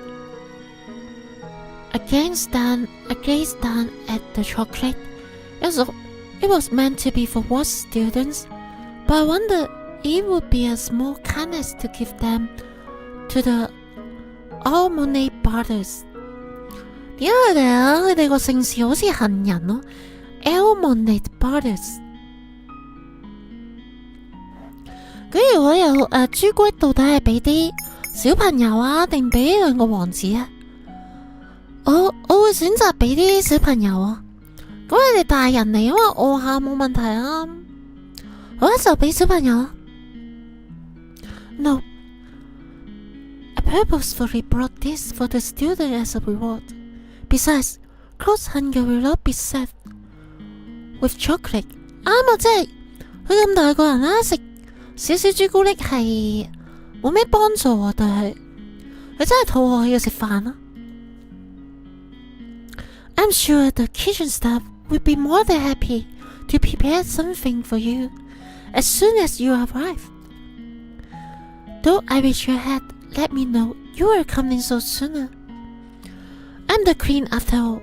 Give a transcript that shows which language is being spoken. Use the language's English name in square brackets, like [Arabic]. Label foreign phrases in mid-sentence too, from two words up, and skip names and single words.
[English] I gazed down at the chocolate. It was meant to be for Ross students, but I wondered it would be a small kindness to give them to the almond brothers. [Cantonese] 點解佢哋個姓氏好似杏仁咯 ？ [English] almond brothers。 [Cantonese] 咁如果有朱古力，到底係俾啲小朋友啊，定俾兩個王子啊？我會選擇俾啲小朋友啊。咁你哋大人嚟，因為餓下冇問題啊。好啦，就俾小朋友啊。 [English] No, I purposefully brought this for the student as a reward. Besides, Crow's hunger will not be set with chocolate. [Cantonese] 啱啊，即係佢咁大個人啦，食少少朱古力係冇咩幫助啊，對佢真係肚餓，佢要食飯啦。 [English] I'm sure the kitchen staff would be more than happy to prepare something for you as soon as you arrive. Though I wish you had let me know you were coming so sooner. I'm the queen after all.